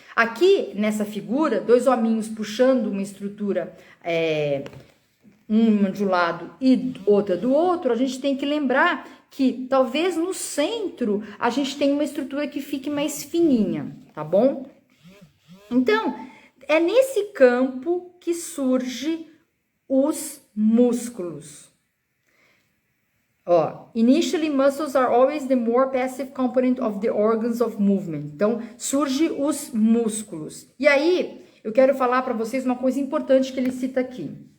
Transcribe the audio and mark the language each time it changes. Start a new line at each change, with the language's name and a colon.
Portuguese: Aqui, nessa figura, dois hominhos puxando uma estrutura, uma de um lado e outra do outro, a gente tem que lembrar que talvez no centro a gente tenha uma estrutura que fique mais fininha, tá bom? Então, é nesse campo que surge os músculos.
English: Ó, initially muscles are always the more passive component of the organs of movement.
Portuguese: Então, surge os músculos. E aí, eu quero falar para vocês uma coisa importante que ele cita aqui.